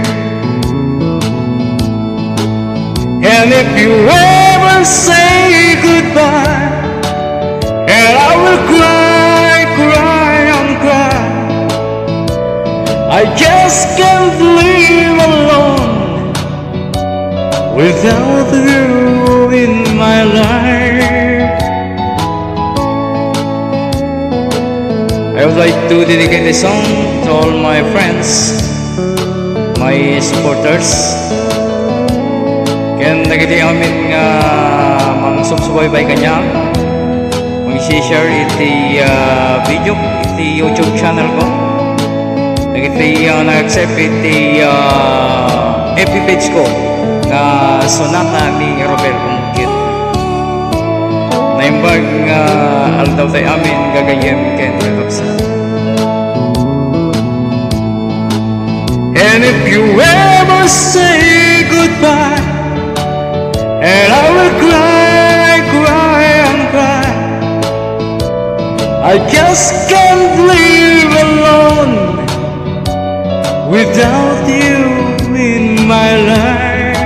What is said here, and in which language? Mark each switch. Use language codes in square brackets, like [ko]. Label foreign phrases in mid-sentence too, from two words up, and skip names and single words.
[en] And if you ever say goodbye, and I will cry, cry and cry, I just can't live alone without you in my life. I would like to dedicate this song to all my friends, my supporters. [ilo] Kaya nagiti amin nga mangsubsubaybay kanya, mag-share iti video, iti YouTube channel ko. Nagiti nag-accept iti FB page ko na sonata ni Robert Bungkit. Naimbag nga aldaw tayo amin gagayem ken kakabsa. [en] And if you ever say goodbye, and I will cry, cry and cry, I just can't live alone without you in my life.